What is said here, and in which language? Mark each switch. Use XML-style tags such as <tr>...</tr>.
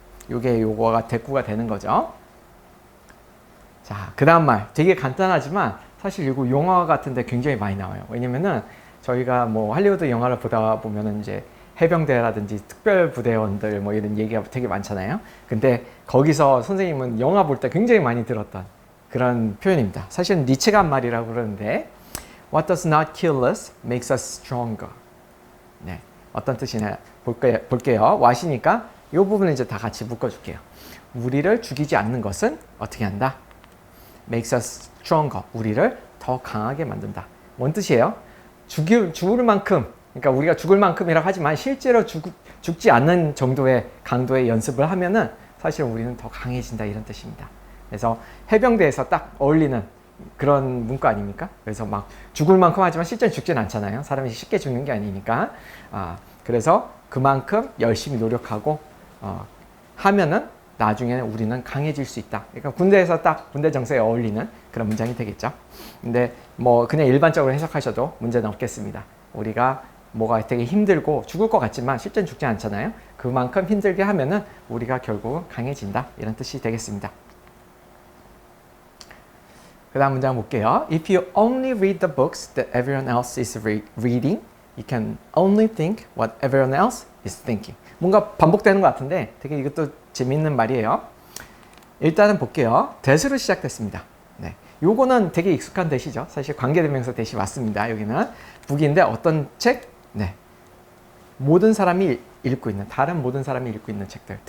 <ko>요거가 대꾸가 되는 거죠. 자, 그 다음 말 되게 간단하지만 사실 이거 영화 같은데 굉장히 많이 나와요. 왜냐면은 저희가 뭐 할리우드 영화를 보다 보면은 이제 해병대라든지 특별부대원들 뭐 이런 얘기가 되게 많잖아요. 근데 거기서 선생님은 영화 볼 때 굉장히 많이 들었던 그런 표현입니다. 사실은 니체가 한 말이라고 그러는데</ko> <en>What does not kill us makes us stronger.</en> <ko>네, 어떤 뜻이냐 볼게요. what이니까 이 부분을 이제 다 같이 묶어줄게요. 우리를 죽이지 않는 것은 어떻게 한다?</ko> <en>makes us stronger.</en> <ko>우리를 더 강하게 만든다. 뭔 뜻이에요? 죽을 만큼 그러니까 우리가 죽을 만큼이라고 하지만 실제로 죽지 않는 정도의 강도의 연습을 하면은 사실 우리는 더 강해진다 이런 뜻입니다. 그래서 해병대에서 딱 어울리는 그런 문구 아닙니까? 그래서 막 죽을 만큼 하지만 실제는 죽진 않잖아요. 사람이 쉽게 죽는 게 아니니까. 그래서 그만큼 열심히 노력하고 하면은 나중에는 우리는 강해질 수 있다. 그러니까 군대에서 딱 군대 정서에 어울리는 그런 문장이 되겠죠. 근데 뭐 그냥 일반적으로 해석하셔도 문제는 없겠습니다. 우리가 뭐가 되게 힘들고 죽을 것 같지만 실제는 죽지 않잖아요. 그만큼 힘들게 하면은 우리가 결국은 강해진다. 이런 뜻이 되겠습니다. 그 다음 문장 볼게요.</ko> <en>If you only read the books that everyone else is reading, you can only think what everyone else is thinking.</en> <ko>뭔가 반복되는 것 같은데 되게 이것도 재밌는 말이에요. 일단은 볼게요. 대수로 시작됐습니다. 네, 요거는 되게 익숙한 대시죠. 사실 관계대명사 대시 맞습니다. 여기는 북인데 어떤 책? 네, 모든 사람이 읽고 있는, 다른 모든 사람이 읽고 있는 책들.</ko>